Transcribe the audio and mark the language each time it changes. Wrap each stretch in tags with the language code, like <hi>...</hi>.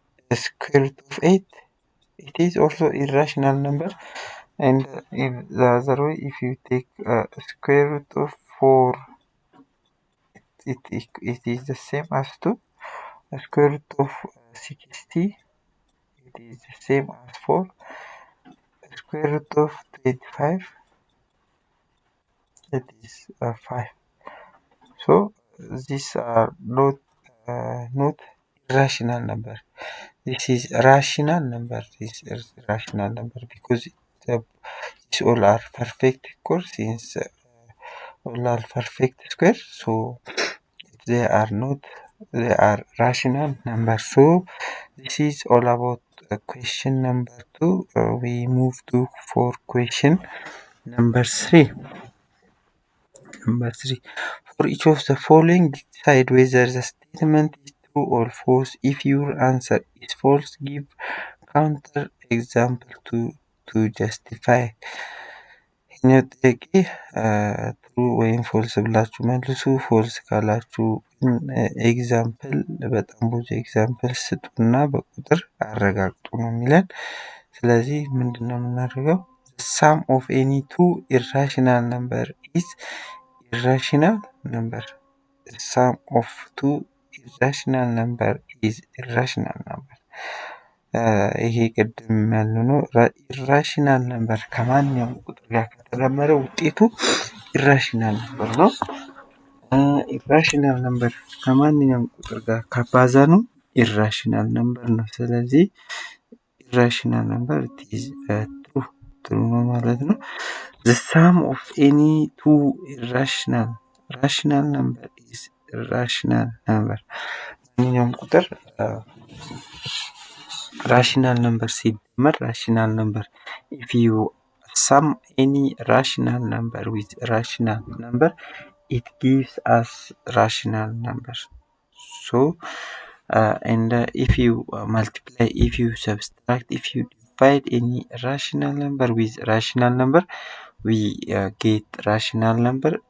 <en>ስኩዌር ሩት ኦፍ 8 it is also irrational number, and in the other way if you take square root of 4 it is the same as to square root of 60. It is the same as 4 square root of 25. It is 5. So these are not irrational number. This is rational number. This is rational number because these all are perfect square. Since all are perfect square, so they are rational number. So this is all about question number 2. We move to for question number 3. For each of the following, decide whether the statement is true or false. If your answer is false, give counter example to justify.</en> <am>ይህኛው ጥያቄ ትሩ ወይም ፎልስ ብላችሁ መልሱ። ፎልስ ካላችሁ ኤግዛምፕል በጣም ብዙ ኤግዛምፕል ስጡና በቁጥር አረጋግጡ ነው የሚለን። ስለዚህ ምንድነው የምናደርገው?</am> <en>ሳም ኦፍ ኤኒ ቱ ኢራሽናል ነምበር ኢዝ irrational number. The sum of two irrational number is irrational number.</en> <am>ይሄ ቅድም ያልነው ነው። ኢራሽናል ነምበር ከማንኛውም ቁጥር ጋር ከተደመረ ውጤቱ ኢራሽናል ነምበር ነው። ኢራሽናል ነምበር ከማንኛውም ቁጥር ጋር ካባዛ ነው ኢራሽናል ነምበር ነው። ስለዚህ</am> <en>ኢራሽናል ነምበር ኢዝ ትሩ</en> <am>ነው ማለት ነው።</am> <en>The sum of any two rational number is irrational number.</en> <am>ማንኛውም ቁጥር</am> <en>rational number</en> <am>ሲደመር</am> <en>rational number. If you sum any rational number with rational number, it gives us rational number. So and if you multiply, if you subtract, if you divide any rational number with rational number, we get rational number.</en>